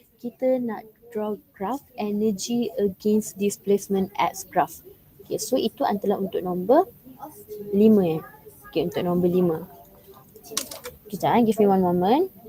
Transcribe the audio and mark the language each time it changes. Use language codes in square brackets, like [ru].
[ms] Kita nak [en] draw graph energy against displacement X graph. [ms] Okay, so itu adalah untuk nombor 5 ya. Okay, untuk nombor 5. Kejap, [en] give me one moment.